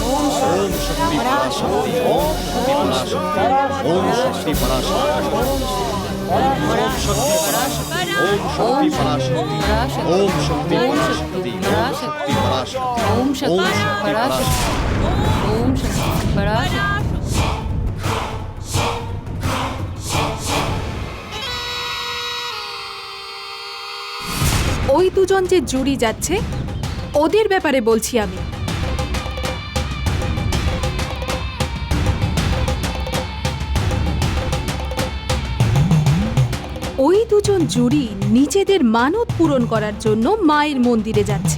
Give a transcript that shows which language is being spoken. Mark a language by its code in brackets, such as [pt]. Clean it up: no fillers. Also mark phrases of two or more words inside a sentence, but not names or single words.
[sa] ओम शक्ति पराशक्ति, ओम शक्ति पराशक्ति, ओम शक्ति पराशक्ति, ओम शक्ति पराशक्ति, ओम शक्ति पराशक्ति, ओम शक्ति पराशक्ति, ओम शक्ति पराशक्ति, ओम शक्ति पराशक्ति, ओम शक्ति पराशक्ति। [bn] ওই দুজন যে জুড়ি যাচ্ছে ওদের ব্যাপারে বলছি আমি। ওই দুজন জুড়ি নিজেদের মানত পূরণ করার জন্য মায়ের মন্দিরে যাচ্ছে।